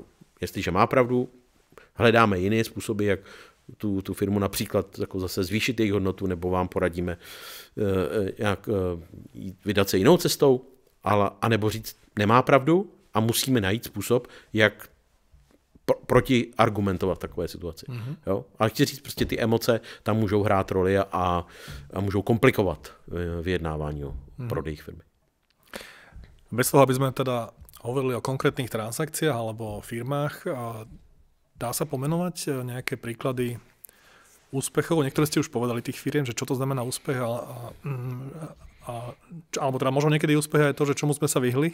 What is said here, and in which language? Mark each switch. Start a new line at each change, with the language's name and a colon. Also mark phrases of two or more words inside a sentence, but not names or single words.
Czech: Jestliže má pravdu, hledáme jiné způsoby, jak tu firmu například jako zase zvýšit jejich hodnotu, nebo vám poradíme, jak vydat se jinou cestou, anebo říct, nemá pravdu a musíme najít způsob, jak proti argumentovat v takové situaci. Mm-hmm. Jo? Ale chci říct, prostě ty emoce tam můžou hrát roli a můžou komplikovat vyjednávání o prodejích firmy.
Slovak: Bez toho, aby sme teda hovorili o konkrétnych transakciách alebo o firmách, dá sa pomenovať nejaké príklady úspechov? Niektoré ste už povedali tých firiem, že čo to znamená úspech, alebo teda možno niekedy úspech aj to, že čomu sme sa vyhli.